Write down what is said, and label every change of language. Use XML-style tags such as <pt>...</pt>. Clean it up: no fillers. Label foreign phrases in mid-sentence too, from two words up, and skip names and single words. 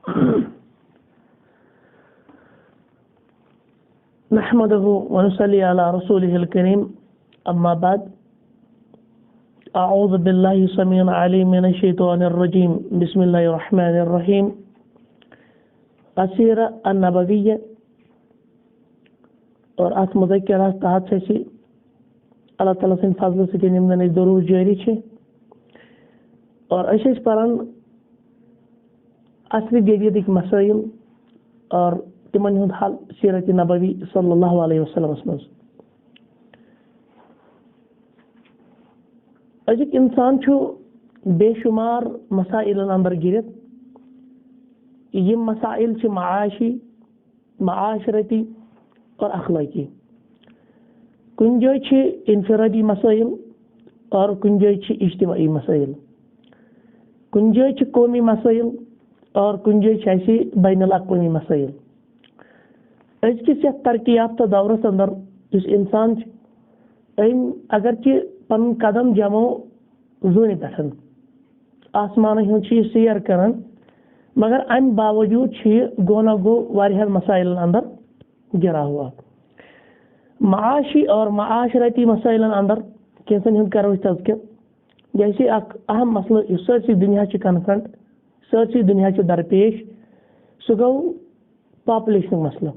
<ar>نحمده ونصلي على رسوله الكريم. أما بعد، أعوذ بالله السميع العليم من الشيطان الرجيم. بسم الله الرحمن الرحيم. السيرة النبوية</ar> <ks>और अथ मुज़क्किरा तहत से अल्लाह ताला सिंद फजल से निम्न दरूद जारी है और अश पारान असली जदीदिक मसाइल और तिमन हुंद हल सीरत नबवी</ks> <ar>صلى الله عليه وسلم</ar> <ks>मज। अजुक इंसान बेशुमार मसाइल अंदर गिरत। यम मसाइल माशी, माशरती और अखलाकी। कुन जाए इनफरादी मसाइल और कुन जाए इज्तिमाई मसाइल। कुन जाए कौमी मसाइल और कुन जाए बैनुल अक़वामी मसाइल। अजकिस तरक्की याफ्ता दौरस अंदर इस इंसान अगर कि पन कदम जमो जून पे आसमान हूँ सैर कर, मगर अम बावजूद गो न गो वारियान मसाइल अंदर गिरा हुआ। माशी और माशरती मसाइल अंदर कैसन हूँ करो तज़किर। जैसे अहम मसला सरसी दुनिया कन्फ्रंट, सरसी दुनिया दरपेश, सह गो पॉपुलेशन मसला।</ks>